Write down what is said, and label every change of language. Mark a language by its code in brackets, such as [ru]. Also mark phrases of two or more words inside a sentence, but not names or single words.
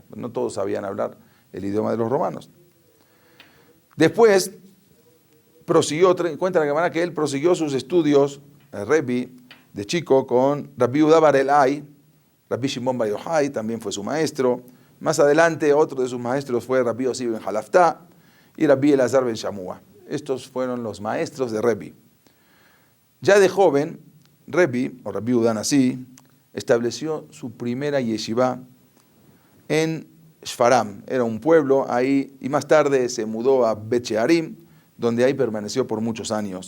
[es] No todos sabían hablar el idioma de los romanos. Después, cuenta la Gemara que él prosiguió sus estudios, el Rebbi, de chico, con Rabbi Yehuda bar Elai, Rabbi Shimon bar Yochai también fue su maestro. Más adelante, otro de sus maestros fue Rabbi Yossi ben Halaftá y Rabbi Elazar ben Shamua. Estos fueron los maestros de Rebbi. Ya de joven, Rebbi, o Rabbi Yehuda Nasi, estableció su primera yeshiva en Shfaram. Era un pueblo ahí, y más tarde se mudó a Bet Shearim, donde ahí permaneció por muchos años.